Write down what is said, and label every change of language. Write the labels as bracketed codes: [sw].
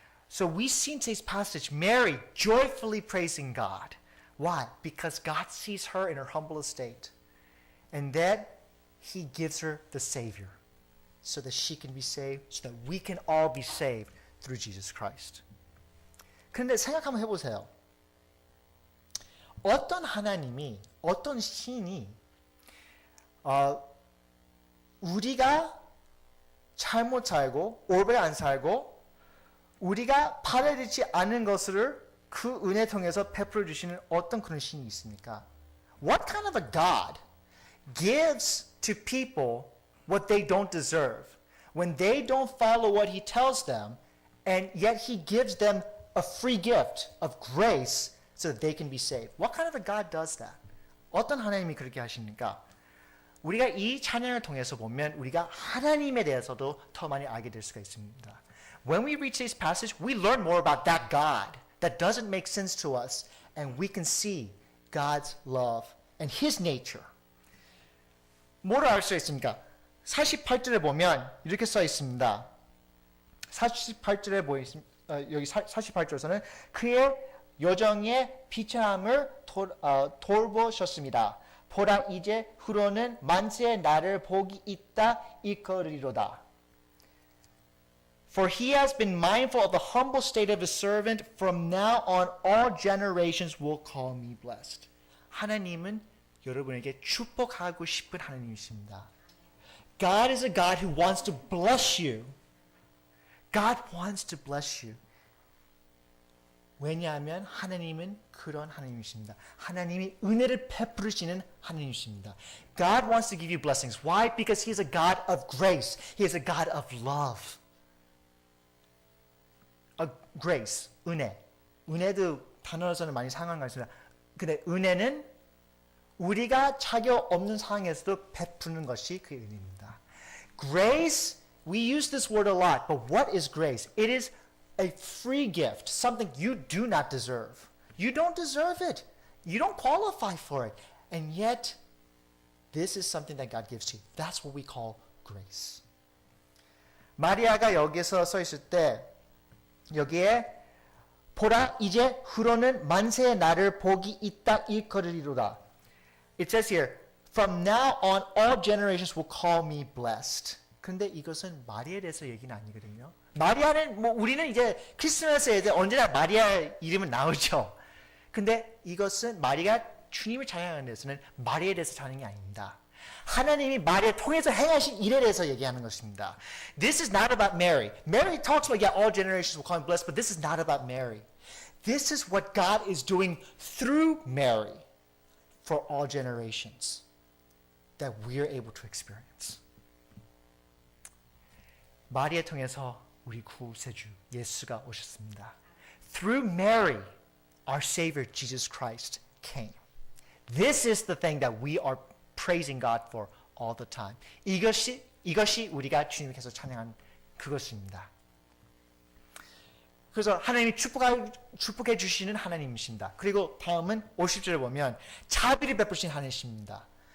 [en] So we see in today's passage Mary joyfully praising God. Why? Because God sees her in her humble estate. And that He gives her the Savior. So that she can be saved, so that we can all be saved through Jesus Christ. [ko] 그런데 생각 한번 해보세요. 어떤 하나님이, 어떤 신이 우리가 잘못 살고 올바르게 안 살고 우리가 바라지 않은 것을 그 은혜 통해서 베풀어 주시는 어떤 그런 신이 있습니까? [en] What kind of a God gives to people what they don't deserve when they don't follow what He tells them and yet He gives them a free gift of grace so that they can be saved? What kind of a God does that? [ko] 어떤 하나님이 그렇게 하십니까? 우리가 이 찬양을 통해서 보면 우리가 하나님에 대해서도 더 많이 알게 될 수가 있습니다. [en] When we reach this passage, we learn more about that God that doesn't make sense to us, and we can see God's love and His nature. [ko] 뭐를 알 수 있습니까? 48절에 보면 이렇게 써 있습니다. 48절에 여기 48절에서는 그의 여정의 비참함을 돌보셨습니다. 보라 이제 후로는 만세의 날을 복이 있다 일컬으리로다. [en] For he has been mindful of the humble state of his servant. From now on all generations will call me blessed. [ko] 하나님은 여러분에게 축복하고 싶은 하나님이십니다. [en] God is a God who wants to bless you. God wants to bless you. [ko] 왜냐하면 하나님은 그런 하나님이십니다. 하나님이 은혜를 베푸시는 하나님이십니다. [en] God wants to give you blessings. Why? Because He is a God of grace. He is a God of love. Grace, 은혜. 은혜도 [ko] 단어로서는 많이 상한 것 같습니다. 근데 은혜는 우리가 자격 없는 상황에서도 베푸는 것이 그 은혜입니다. [en] Grace, we use this word a lot, but what is grace? It is a free gift, something you do not deserve. You don't deserve it. You don't qualify for it. And yet, this is something that God gives to you. That's what we call grace. [ko] 마리아가 여기서 서 있을 때 여기에 보라 이제 후로는 만세의 날을 복이 있다 일컬으리로다. [en] It says here, from now on all generations will call me blessed. [ko] 근데 이것은 마리아에 대해서 얘기는 아니거든요. 마리아는 우리는 이제 크리스마스에 이제 언제나 마리아 이름은 나오죠. 근데 이것은 마리아가 주님을 찬양하는 데서는 마리아에 대해서 찬양이 아닙니다. 하나님이 마리아 통해서 행하신 일에 대해서 얘기하는 것입니다. [en] This is not about Mary. Mary talks about all generations will call him blessed, but this is not about Mary. This is what God is doing through Mary for all generations that we are able to experience. [ko] 마리아 통해서 우리 구세주 예수가 오셨습니다. [en] Through Mary, our Savior Jesus Christ came. This is the thing that we are praising God for all the time. [ko] 이것이 우리가 주님께서 찬양한 그것입니다. 그래서 하나님이 축복해 주시는 하나님이십니다. 그리고 다음은 50절을 보면 자비를 베푸신 하나님이십니다.